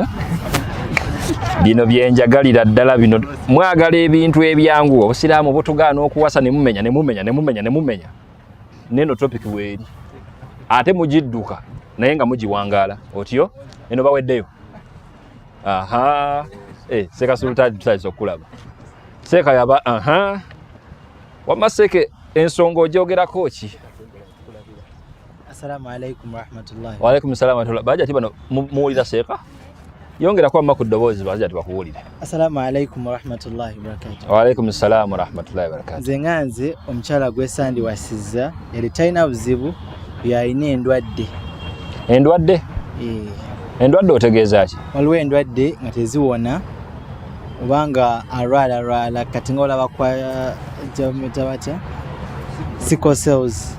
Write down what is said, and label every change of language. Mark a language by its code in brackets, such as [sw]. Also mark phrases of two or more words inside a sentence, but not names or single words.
[lg] Bino byenjagalira ddala bino mwagala ebintu ebyangu obusiraamu butugaana okuwasa ne mumenya neno topic weeri ate mugidduka naye nga mugiwangaala otyo eno baweddeyo. Seeka sultaani tusalisa okulaba seeka yaba wamma seeke ensonga ogyogerako ki? [ar] السلام عليكم ورحمة الله. وعليكم السلام ورحمة الله. [lg] Bajati bano muwulira seeka yongera kwa mma ku ddoboozi bajati bakuwulire. [ar] السلام عليكم ورحمة الله وبركاته. وعليكم السلام ورحمة الله وبركاته. [lg] Nze nganze omukyala gwesandi wasizza eri talina buzibu yalina endwadde. Endwadde? Endwadde otegeeza ki? Waliwo endwadde nga teziwona obanga alwala kati nga olaba kwa jamutabatya [en] sickle cells.